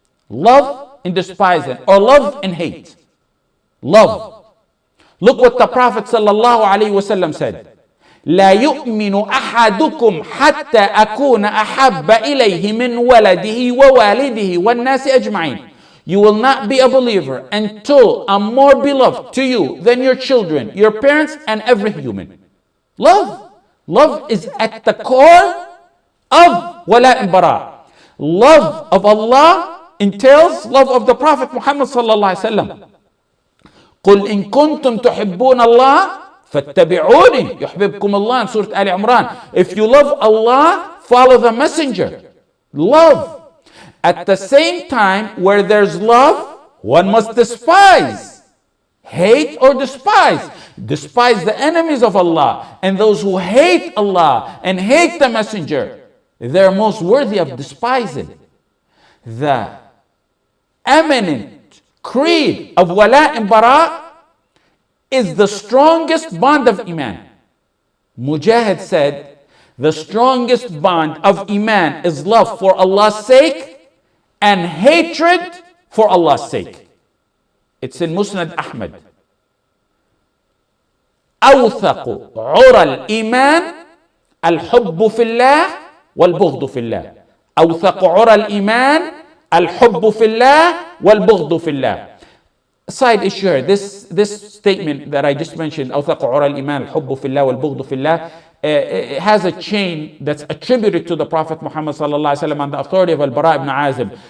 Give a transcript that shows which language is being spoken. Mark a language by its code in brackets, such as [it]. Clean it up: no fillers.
[en] Love and despising, or love and hate. Love. Look what the Prophet ﷺ said. [ar] لا يؤمن أحدكم حتى أكون أحب إليه من ولده ووالده والناس أجمعين. [en] You will not be a believer until I'm more beloved to you than your children, your parents, and every human. Love. Love is at the core of Walaa and Baraa. Love of Allah entails love of the Prophet Muhammad sallallahu alaihi wasallam. [ar] قل إن كنتم تحبون الله فاتبعوني يحببكم الله [en] in Surah Al Imran. If you love Allah, follow the messenger. Love. At the same time, where there's love, one must despise. Hate or despise. Despise the enemies of Allah, and those who hate Allah and hate the messenger, they're most worthy of despising. The eminent creed of Walaa and Baraa is the strongest bond of Iman. Mujahid said, the strongest bond of Iman is love for Allah's sake and hatred for Allah's sake. It's in Musnad Ahmad. [ar] أوثق عرى الإيمان الحب في الله والبغض في الله. أوثق عرى الإيمان الحب في الله والبغض في الله. [en] Side issue here, this statement that I just mentioned, [ar] أوثق عرى الإيمان الحب في الله والبغض في الله, [en] it has a chain that's attributed to the Prophet Muhammad sallallahu alaihi wasallam on the authority of Al-Baraa ibn Azib.